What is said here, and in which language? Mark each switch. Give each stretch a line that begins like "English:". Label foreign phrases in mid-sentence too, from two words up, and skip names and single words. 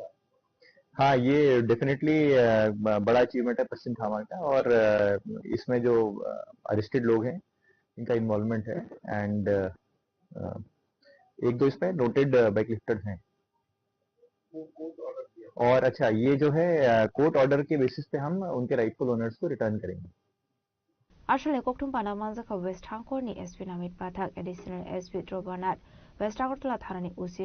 Hindi: हाँ ये डेफिनेटली बड़ा अचीवमेंट है पश्चिम थाना का और इसमें जो अरेस्टेड लोग हैं इनका इन्वॉल्वमेंट है एंड 1-2 इसमें
English: noted bike lifters
Hindi: हैं और अच्छा ये जो है
English: court order
Hindi: के बेसिस पे हम उनके
English: rightful owners
Hindi: को रिटर्न करेंगे
Kok Borok: Ashale koktum pana manjaka West Hangkorni SP namit pathak
English: additional SP
Kok Borok: Drobanat West Agartala thanani usi